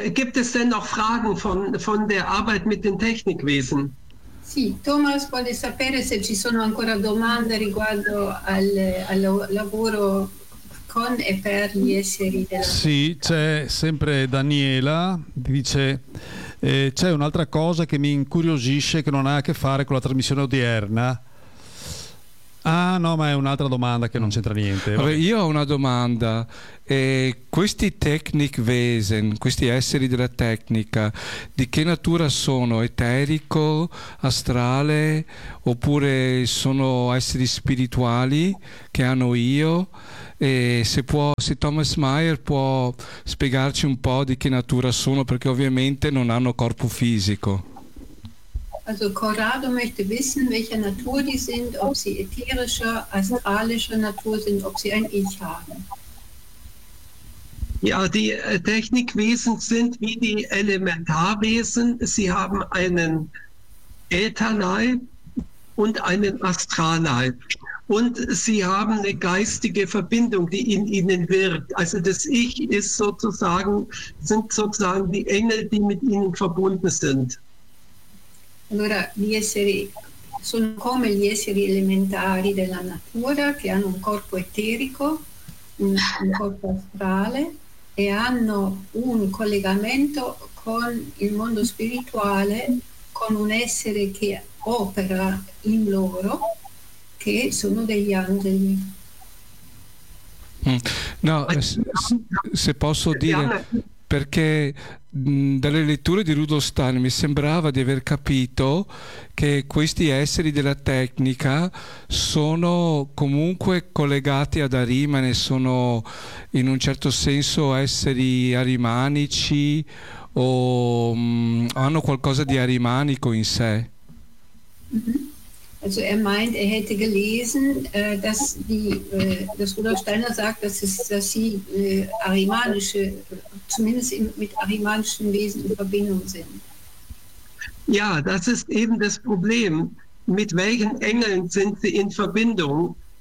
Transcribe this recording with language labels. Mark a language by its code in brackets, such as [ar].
[de] Gibt es denn noch Fragen von der Arbeit mit den Technikwesen? [it] Sì, Thomas vuole sapere se ci sono ancora domande riguardo al lavoro con e per gli esseri della... Sì, c'è sempre Daniela, dice... c'è un'altra cosa che mi incuriosisce, che non ha a che fare con la trasmissione odierna. Ah no, ma è un'altra domanda che non c'entra niente. Vabbè, io ho una domanda. Questi technic wesen, questi esseri della tecnica, di che natura sono? Eterico, astrale, oppure sono esseri spirituali che hanno io? Se Thomas Meyer può spiegarci un po' di che natura sono, perché ovviamente non hanno corpo fisico. [de] Also Corrado möchte wissen, welcher Natur die sind, ob sie ätherischer, astralischer Natur sind, ob sie ein Ich haben. Ja, die Technikwesen sind wie die Elementarwesen. Sie haben einen Ätherleib und einen Astralleib. Und sie haben eine geistige Verbindung, die in ihnen wirkt. Also das Ich ist sozusagen, sind sozusagen die Engel, die mit ihnen verbunden sind. [it] Allora, gli esseri sono come gli esseri elementari della natura che hanno un corpo eterico, un corpo astrale e hanno un collegamento con il mondo spirituale, con un essere che opera in loro, che sono degli angeli. No, se posso dire, perché dalle letture di Rudolf Steiner mi sembrava di aver capito che questi esseri della tecnica sono comunque collegati ad Arimane, sono in un certo senso esseri arimanici o hanno qualcosa di arimanico in sé. [de] Also er meint, er hätte gelesen, dass Rudolf Steiner sagt, dass sie arimanische, zumindest mit arimanischen Wesen in Verbindung sind. Ja, das ist eben das Problem. Mit welchen Engeln sind sie in Verbindung?